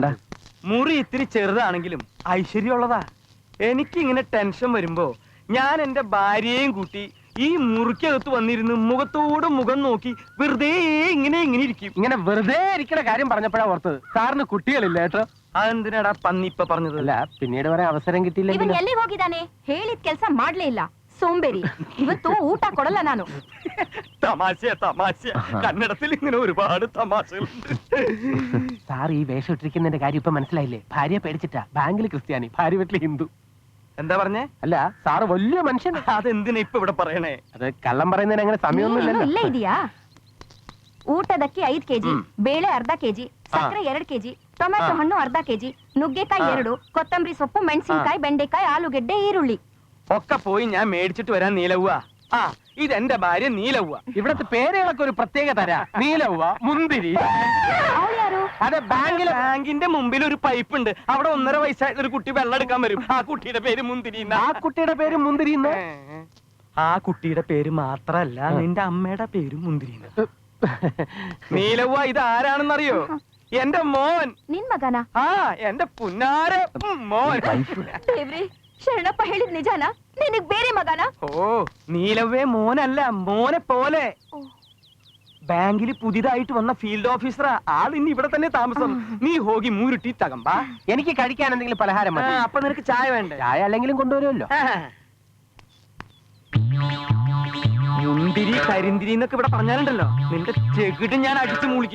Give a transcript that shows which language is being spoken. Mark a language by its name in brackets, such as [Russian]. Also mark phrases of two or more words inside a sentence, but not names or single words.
[Malayalam] മുറി ഇത്തിരി ചെറുതാണെങ്കിലും ഐശ്വര്യമുള്ളതാ. എനിക്ക് ഇങ്ങനെ ടെൻഷൻ വരുമ്പോ ഞാൻ എന്റെ ഭാര്യയെയും കൂട്ടി ഈ മുറിക്കകത്ത് വന്നിരുന്ന് മുഖത്തോട് മുഖം നോക്കി വെറുതെ ഇങ്ങനെ ഇരിക്കും. ഇങ്ങനെ വെറുതെ ഇരിക്കണ കാര്യം പറഞ്ഞപ്പോഴാ ഓർത്തത്, സാറിന് കുട്ടികളില്ല കേട്ടോ. അതെന്തിനാടാ പന്നി ഇപ്പൊ പറഞ്ഞത്? അല്ല, പിന്നീട് വരെ ಅವಸರ കിട്ടിയില്ല. [Kannada] ಇವನ್ ಎಲ್ಲಿ ಹೋಗಿದ್ದಾನೆ? ಹೇಳಿದ ಕೆಲಸ ಮಾಡ್ಲೇ ಇಲ್ಲ, സോംബേരി. ಇವತ್ತು ಊಟ ಕೊಡಲ್ಲ ನಾನು. [Malayalam] തമാശ കന്നഡത്തിൽ ഇങ്ങനെ ഒരുപാട് തമാശകളുണ്ട്. സാർ ഈ വേഷം ഇട്ടിരിക്കുന്നതിന്റെ കാര്യം ഇപ്പൊ മനസ്സിലായില്ലേ? ഭാര്യ പേടിച്ചിട്ടാ. ബാങ്കിൽ ക്രിസ്ത്യാനി, ഭാര്യ വീട്ടിൽ ഹിന്ദു. എന്താ പറഞ്ഞേ? അല്ല, സാറ് വലിയ മനുഷ്യൻ. അതെന്തിനാ ഇപ്പൊ ഇവിടെ പറയണേ? അത് കള്ളം പറയുന്നതിന് അങ്ങനെ സമയമൊന്നും [Kannada] ಇಲ್ಲೇ ಇದೆಯಾ? ಊಟದಕ್ಕೆ 5 ಕೆಜಿ, ಬೇಳೆ ಅರ್ಧ ಕೆಜಿ, ಸಕ್ಕರೆ 2 ಕೆಜಿ, ಟೊಮೆಟೊ ಹಣ್ಣು ಅರ್ಧ ಕೆಜಿ, ನುಗ್ಗೆಕಾಯಿ 2, ಕೊತ್ತಂಬರಿ ಸೊಪ್ಪು, ಮೆಣಸಿನಕಾಯಿ, ಬೆಂಡೆಕಾಯಿ, ಆಲೂಗೆಡ್ಡೆ, ಈರುಳ್ಳಿ. [Malayalam] ഒക്കെ പോയി ഞാൻ മേടിച്ചിട്ട് വരാൻ. നീലവ്വ, ഇതെന്റെ ഭാര്യ നീലവ്വ. ഇവിടത്തെ പേരുകളൊക്കെ ഒരു പ്രത്യേക തരാ. നീലവ്വ, മുന്തിരി. അതെ, ബാങ്കിന്റെ മുമ്പിൽ ഒരു പൈപ്പ് ഉണ്ട്. അവിടെ 1.5 വയസ്സായിട്ട് ഒരു കുട്ടി വെള്ളം എടുക്കാൻ വരും. ആ കുട്ടിയുടെ പേര് മുന്തിരി. ആ കുട്ടിയുടെ പേര് മുന്തിരി. ആ കുട്ടിയുടെ പേര് മാത്രല്ല, നിന്റെ അമ്മയുടെ പേര് മുന്തിരി. നീലവ്വ, ഇത് ആരാണെന്നറിയോ? എന്റെ മോൻ. [Kannada] ನಿನ್ ಮಗನ? [Malayalam] എന്റെ പുന്നാര മോൻ. [Kannada] ದೇವ್ರಿ, ಶರಣಪ್ಪ ಹೇಳಿದ್ ನಿಜಾನ? ನಿನಗ್ ಬೇರೆ ಮಗನ? [Malayalam] ഓ, നീലവ്വേ മോനല്ല, മോനെ പോലെ. ബാങ്കിൽ പുതിയതായിട്ട് വന്ന ഫീൽഡ് ഓഫീസറാ. ആൾ ഇനി ഇവിടെ തന്നെ താമസം. [Kannada] ನೀ ಹೋಗಿ ಮೂರು ಟೀ ತಗೊಂಬಾ. [Malayalam] എനിക്ക് കഴിക്കാൻ എന്തെങ്കിലും പലഹാരം മതി. അപ്പൊ നിനക്ക് ചായ വേണ്ടേ? ചായ അല്ലെങ്കിലും കൊണ്ടുവരുമല്ലോ. മുന്തിരി കരിന്തിരി എന്നൊക്കെ ഇവിടെ പറഞ്ഞാലുണ്ടല്ലോ, നിന്റെ ചെകിട് ഞാൻ അടിച്ചു മൂളിക്കും.